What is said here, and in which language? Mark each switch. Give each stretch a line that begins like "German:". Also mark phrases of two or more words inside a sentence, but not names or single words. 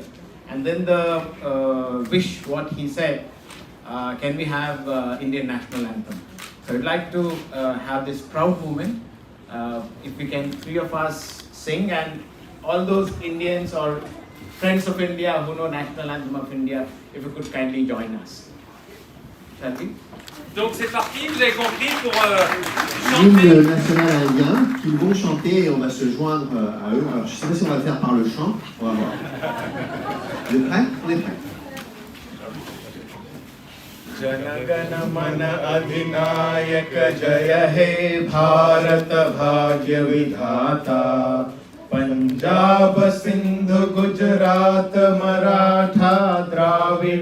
English: And then the wish, what he said, can we have Indian national anthem? So I'd like to have this proud moment. If we can, three of us sing, and all those Indians or friends of India who know national anthem of India, if you could kindly join us. Shall we?
French: Donc c'est parti, vous avez compris pour L'hymne chanter. national indien qu'ils vont chanter et on va se joindre à eux. Alors je ne sais pas si on va le faire par le chant, on va voir. Vous êtes prêts? On est prêts.
Bangla: জনগণ মন অধিনায়ক জয় হে ভারত ভাগ্য বিধাতা পাঞ্জাব সিন্ধু গুজরাট মারাঠা দ্রাবিড়